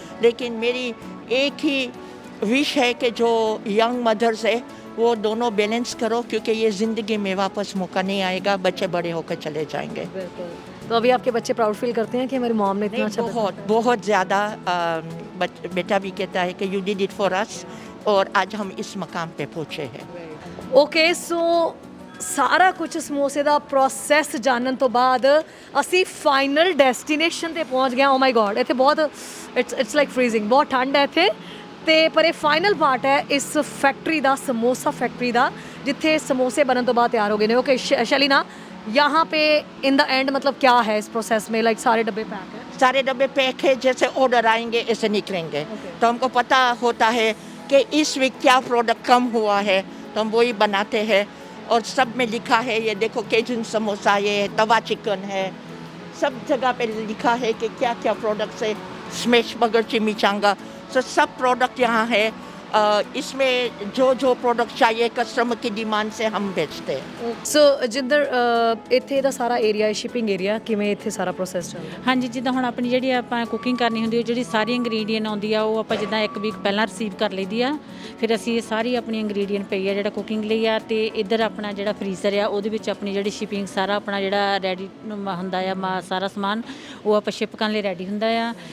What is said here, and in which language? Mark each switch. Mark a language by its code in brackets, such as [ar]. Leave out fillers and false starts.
[hi] लेकिन मेरी एक ही विश है कि जो यंग मदर्स है वो दोनों बैलेंस करो, क्योंकि ये ज़िंदगी में वापस मौका नहीं आएगा, बच्चे बड़े होकर चले जाएंगे। तो अभी आपके बच्चे प्राउड फील करते हैं कि हमारी मॉम ने इतना अच्छा? बहुत ज़्यादा। बेटा भी कहता है कि [en] you did it for us, [hi] और आज हम इस मकाम पे पहुँचे हैं। [pa] ओके सो सारा कुछ समोसे ਦਾ ਪ੍ਰੋਸੈਸ ਜਾਣਨ ਤੋਂ ਬਾਅਦ ਅਸੀਂ ਫਾਈਨਲ ਡੈਸਟੀਨੇਸ਼ਨ ਤੇ ਪਹੁੰਚ ਗਏ। ਓ ਮਾਈ ਗॉड, ਇੱਥੇ ਬਹੁਤ [en] it's like freezing, [pa] ਬਹੁਤ ਠੰਡ ਹੈ ਇੱਥੇ। ਤੇ ਪਰ ਇਹ ਫਾਈਨਲ ਪਾर्ट ਹੈ ਇਸ ਫੈਕਟਰੀ ਦਾ, ਸਮੋਸਾ ਫੈਕਟਰੀ ਦਾ, ਜਿੱਥੇ ਸਮੋਸੇ बनने ਤੋਂ ਬਾਅਦ ਤਿਆਰ हो गए ਨੇ। [hi] ओके शलीना, यहाँ पे [en] in the end [hi] मतलब क्या है इस प्रोसेस में? लाइक सारे डब्बे पैक हैं? सारे डब्बे पैक है, जैसे ऑर्डर आएंगे ऐसे निकलेंगे। तो हमको पता होता है कि इस वीक क्या प्रोडक्ट कम हुआ है, तो हम वही बनाते हैं। और सब में लिखा है, ये देखो केजन समोसा, ये तवा चिकन है, सब जगह पे लिखा है कि क्या क्या प्रोडक्ट्स है। स्मैश बर्गर, चिमिचांगा, तो सब प्रोडक्ट यहाँ है। इसमें जो प्रोडक्ट चाहिए कस्टमर की डिमांड से हम बेचते हैं। [pa] ਸੋ ਜਿੰਦਰ ਇੱਥੇ ਦਾ ਸਾਰਾ ਏਰੀਆ ਹੈ ਸ਼ਿਪਿੰਗ ਏਰੀਆ, ਕਿਵੇਂ ਇੱਥੇ ਸਾਰਾ ਪ੍ਰੋਸੈਸ ਚੱਲਦਾ? ਹਾਂਜੀ, ਜਿੱਦਾਂ ਹੁਣ ਆਪਣੀ ਜਿਹੜੀ ਆਪਾਂ ਕੁਕਿੰਗ ਕਰਨੀ ਹੁੰਦੀ ਹੈ, ਜਿਹੜੀ ਸਾਰੀ ਇੰਗਰੀਡੀਅੰਟ ਆਉਂਦੀ ਆ ਉਹ ਆਪਾਂ ਜਿੱਦਾਂ ਇੱਕ ਵੀਕ ਪਹਿਲਾਂ ਰਿਸੀਵ ਕਰ ਲਈਦੀ ਆ। ਫਿਰ ਅਸੀਂ ਇਹ ਸਾਰੀ ਆਪਣੀ ਇੰਗਰੀਡੀਅੰਟ ਪਈ ਆ ਜਿਹੜਾ ਕੁਕਿੰਗ ਲਈ ਆ, ਤੇ ਇੱਧਰ ਆਪਣਾ ਜਿਹੜਾ ਫਰੀਜ਼ਰ ਆ ਉਹਦੇ ਵਿੱਚ ਆਪਣੀ ਜਿਹੜੀ ਸ਼ਿਪਿੰਗ ਸਾਰਾ ਆਪਣਾ ਜਿਹੜਾ ਰੈਡੀ ਹੁੰਦਾ ਆ, ਸਾਰਾ ਸਮਾਨ ਉਹ ਆਪਾਂ ਸ਼ਿਪ ਕਰਨ ਲਈ ਰੈਡੀ ਹੁੰਦਾ ਆ।